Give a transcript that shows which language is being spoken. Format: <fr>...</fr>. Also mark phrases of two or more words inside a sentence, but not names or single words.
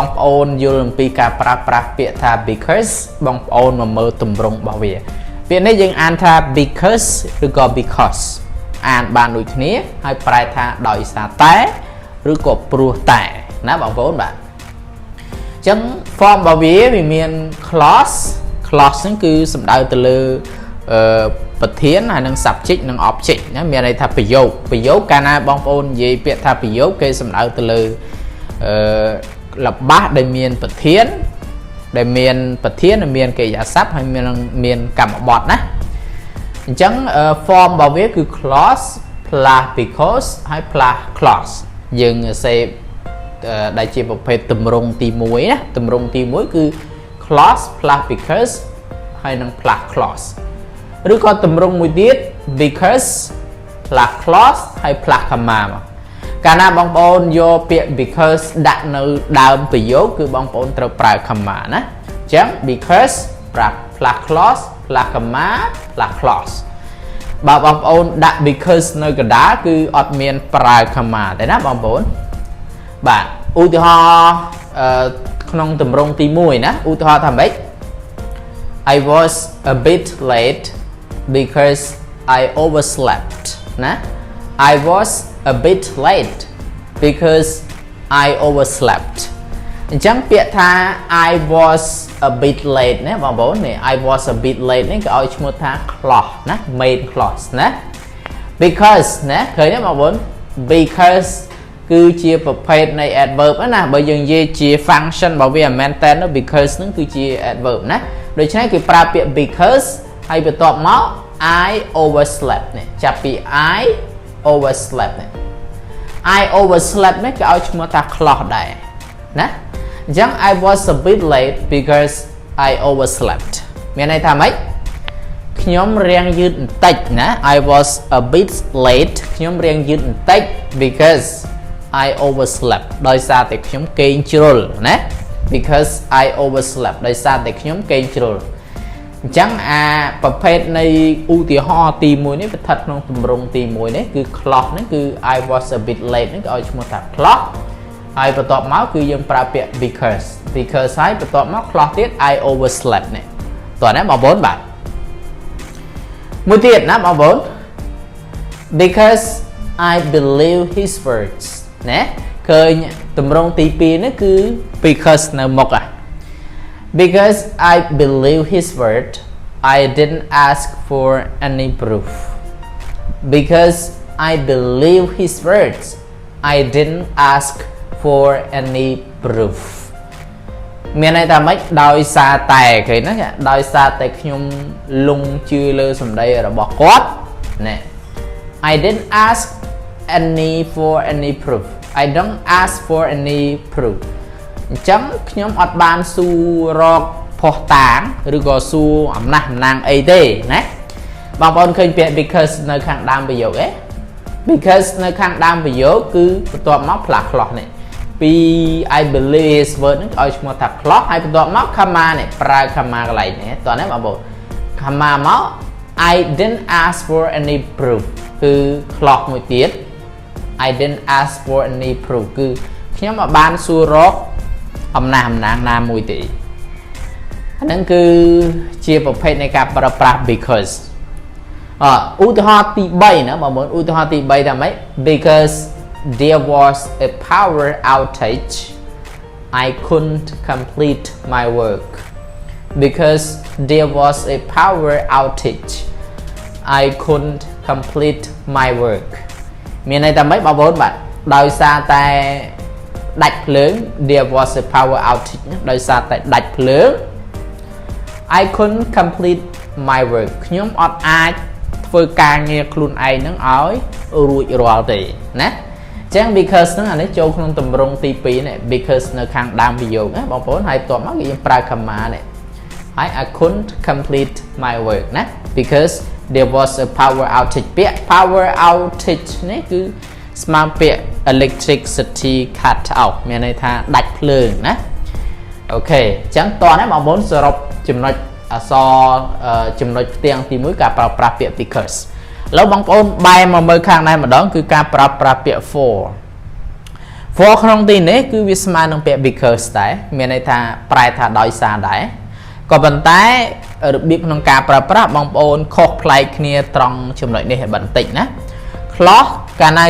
<km>ប្អូនយល់អំពីការប្រើប្រាស់ពាក្យថា because បងប្អូនមកមើលទម្រង់របស់វាពាក្យនេះយើងអានថា because ឬក៏ becauseអានបានដូចគ្នាហើយប្រែថាដោយសារតែឬក៏ព្រោះតែណាបងប្អូនបាទអញ្ចឹង form របស់វាមាន clause ហ្នឹងគឺសំដៅទៅលើប្រធានហើយនិង subject និង object ណាមានន័យថាប្រយោគកាលណាបងប្អូននិយាយពាក្យថាប្រយោគគេសំដៅទៅលើ ល្បះដែលមានប្រធានដែលមានកិរិយាសព្ទហើយមានកម្មបទណាអញ្ចឹង form របស់វាគឺ</km> <en>clause plus because</en> <km>ហើយ</km> <en>plus clause</en> <km>យើងសេ ដែលជាប្រភេទទម្រង់ទី1ណាទម្រង់ទី1គឺ</km> <en>clause plus because</en> <km>ហើយនិង</km> <en>plus clause</en> <km>ឬក៏ទម្រង់ មួយទៀត</km> <en>because plus clause</en> <km>ហើយ</km> <en>plus comma</en> <km>មកកាលណាបងប្អូនយកពាក្យ because ដាក់នៅដើមប្រយោគគឺបងប្អូនត្រូវប្រើ comma ណាអញ្ចឹង</km> <en>because plus clause plus comma plus clause</en> <km>បើបងប្អូនដាក់ because នៅកណ្ដាលគឺអត់មានប្រើ comma ទេណាបងប្អូនបាទឧទាហរណ៍ក្នុងទម្រង់ទី1ណាឧទាហរណ៍ថាម៉េច</km> <en>I was a bit late because I overslept ណា I was a bit late because I overslept</en> <km>អញ្ចឹងពាក្យថា</km> <en>I was a bit late</en> <km>ណាបងប្អូននេះ</km> <en>I was a bit late</en> <km>នេះគេឲ្យឈ្មោះថា clause ណា</km> <en>main clause</en> <km>ណា because ណាឃើញទេបងប្អូន because គឺជាប្រភេទនៃ adverb ណាបើយើងនិយាយជា function របស់វាមែនតើ because នឹងគឺជា adverb ណាដូច្នេះគេប្រើពាក្យ because ហើយបន្ទាប់មក</km> <en>I overslept</en> <km>នេះចាប់ពី</km> <en>I overslept</en> <km>នេះ</km> <en>I overslept</en> <km>នេះគេឲ្យឈ្មោះថា clause ដែរណាអញ្ចឹង</km> <en>I was a bit late because I overslept</en> <km>មានន័យថាម៉េចខ្ញុំរាំងយឺតបន្តិច ណា</km> <en>I was a bit late</en> <km>ខ្ញុំរាំងយឺតបន្តិច</km> <en>because I overslept</en> <km>ដោយសារតែខ្ញុំគេងជ្រុលណា</km> <en>because I overslept</en> <km>ដោយសារតែខ្ញុំគេងជ្រុលអញ្ចឹងអាប្រភេទនៃឧទាហរណ៍ទី1នេះវាស្ថិតក្នុងទម្រង់ទី1នេះគឺ clause នេះគឺ</km> <en>I was a bit late</en> <km>នេះគេឲ្យឈ្មោះថា clause ហើយបន្ទាប់មកគឺយើងប្រើពាក្យ because ហើយបន្ទាប់មក clause ទៀត</km> <en>I overslept</en> <km>នេះតោះណាបងប្អូនបាទមួយទៀតណាបងប្អូន</km> <en>because I believe his words</en> <km>ណាឃើញទម្រង់ទី2នេះគឺ because នៅមុខ</km> <en>because I believe his word I didn't ask for any proof because I believe his words I didn't ask for any proof</en> <km>មានន័យថាម៉េចដោយសារតែឃើញណាដោយសារតែខ្ញុំលងជឿលើសម្ដីរបស់គាត់ណែ</km> <en>I didn't ask for any proof I don't ask for any proof</en> <km>អញ្ចឹងខ្ញុំអត់បានសួររកភស្តុតាង ឬក៏សួរអំណះអំណាងអីទេណាបងប្អូនឃើញពាក្យ because នៅខាងដើមប្រយោគទេ because នៅខាងដើមប្រយោគគឺបន្ទាប់មក</km> <en>plus clause</en> <km>នេះពី</km> <en>I believe his word</en> <km>ហ្នឹងឲ្យឈ្មោះថា clause ហើយបន្ទាប់មក comma នេះប្រើ comma កន្លែងនេះតោះណាបងប្អូន comma មក</km> <en>I didn't ask for any proof</en> <km>គឺ clause មួយទៀត</km> <en>I didn't ask for any proof</en> <km>គឺខ្ញុំអត់បានសួររកអំណះអំណាងណាមួយទេអាហ្នឹងគឺជាប្រភេទនៃការប្រើប្រាស់ because ឧទាហរណ៍ទី3ណាបងប្អូនឧទាហរណ៍ទី3ថាម៉េច</km> <en>because there was a power outage I couldn't complete my work because there was a power outage I couldn't complete my work</en> <km>មានន័យថាម៉េចបងប្អូនបាទដោយសារតែដាច់ភ្លើង</km> <en>there was a power outage</en> <km>ដោយសារតែដាច់ភ្លើង</km> <en>I couldn't complete my work</en> <km>ខ្ញុំអត់អាចធ្វើការងារខ្លួនឯងនឹងឲ្យរួចរាល់ទេ ណាចឹង because ហ្នឹងអានេះចូលក្នុងទម្រង់ទី2នេះ because នៅខាងដើមប្រយោគណាបងប្អូនហើយបន្ទាប់មកគេយើងប្រើ comma នេះហើយ</km> <en>I couldn't complete my work</en> <km>ណា</km> <en>because there was a power outage</en> <km>ពាក្យ</km> <en>power outage</en> <km>នេះគឺស្មើពាក្យ</km> <en>electricity cut out</en> <km>មានន័យថាដាច់ភ្លើងណាអូខេអញ្ចឹងតោះណាបងប្អូនសរុបចំណុចអក្សរចំណុចផ្ទាំងទី1ការប្រើប្រាស់ពាក្យ because ឥឡូវបងប្អូនបែរមកមើលខាងនេះម្ដងគឺការប្រើប្រាស់ពាក្យ for ក្នុងទីនេះគឺវាស្មើនឹងពាក្យ because ដែរមានន័យថាប្រែថាដោយសារដែរក៏ប៉ុន្តែរបៀបក្នុងការប្រើប្រាស់បងប្អូនខុសប្លែកគ្នាត្រង់ចំណុចនេះបន្តិចណា clause កាលណា</km>